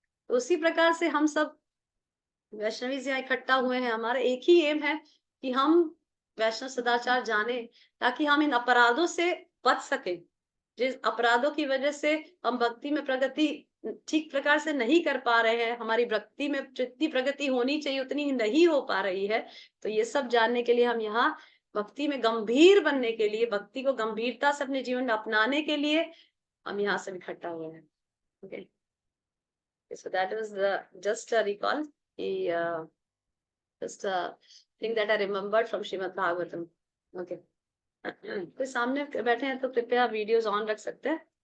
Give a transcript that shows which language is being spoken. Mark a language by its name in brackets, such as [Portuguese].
[Hindi] तो उसी प्रकार से हम सब वैष्णवी यहाँ इकट्ठा हुए हैं, हमारा एक ही एम है कि हम वैष्णव सदाचार जाने, ताकि हम इन अपराधों से बच सके, जिस अपराधों की वजह से हम भक्ति में प्रगति ठीक प्रकार से नहीं कर पा रहे हैं, हमारी भक्ति में जितनी प्रगति होनी चाहिए उतनी नहीं हो पा रही है। तो ये सब जानने के लिए हम यहाँ भक्ति में गंभीर बनने के लिए, भक्ति को गंभीरता से अपने जीवन में अपनाने के लिए हम यहाँ सब इकट्ठा हुए हैं। [English] Okay, so that was the just a recall, just a thing that I remembered from Srimad Bhagavatam. Okay. [Hindi] कोई सामने बैठे हैं तो कृपया वीडियोस ऑन रख सकते हैं।